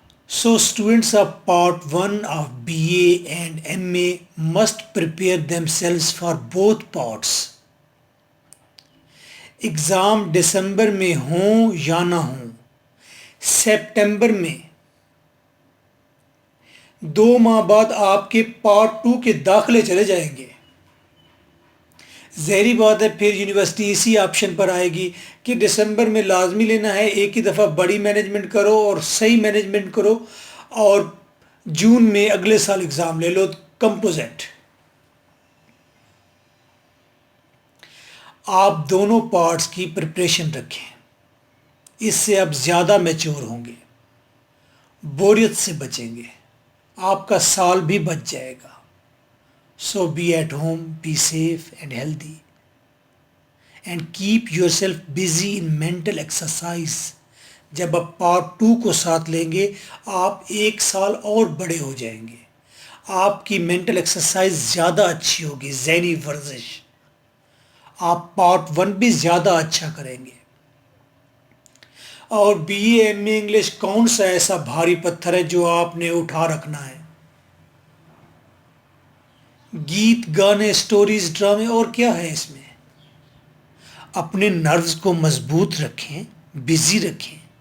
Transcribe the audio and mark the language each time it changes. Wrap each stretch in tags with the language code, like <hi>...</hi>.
<en>So students of part 1 of BA and MA must prepare themselves for both parts.</en> <ur>Exam دسمبر میں ہوں یا نہ ہوں, سپٹمبر میں 2 ماہ بعد آپ کے پارٹ 2 کے داخلے چلے جائیں گے. ظاہری بات ہے پھر یونیورسٹی اسی آپشن پر آئے گی کہ دسمبر میں لازمی لینا ہے, ایک ہی دفعہ بڑی مینجمنٹ کرو اور صحیح مینجمنٹ کرو, اور جون میں اگلے سال ایگزام لے لو کمپوزٹ. آپ دونوں پارٹس کی پریپریشن رکھیں, اس سے آپ زیادہ میچور ہوں گے, بوریت سے بچیں گے, آپ کا سال بھی بچ جائے گا.</ur> <en>So be at home, be safe and healthy and keep yourself busy in mental exercise.</en> <ur>جب آپ پارٹ 2 کو ساتھ لیں گے آپ 1 سال اور بڑے ہو جائیں گے, آپ کی مینٹل ایکسرسائز زیادہ اچھی ہوگی, ذہنی ورزش. آپ پارٹ 1 بھی زیادہ اچھا کریں گے. اور be A M A English کون سا ایسا بھاری پتھر ہے جو آپ نے اٹھا رکھنا ہے؟ گیت, گانے, سٹوریز, ڈرامے, اور کیا ہے اس میں؟ اپنے نروز کو مضبوط رکھیں, بزی رکھیں.</ur>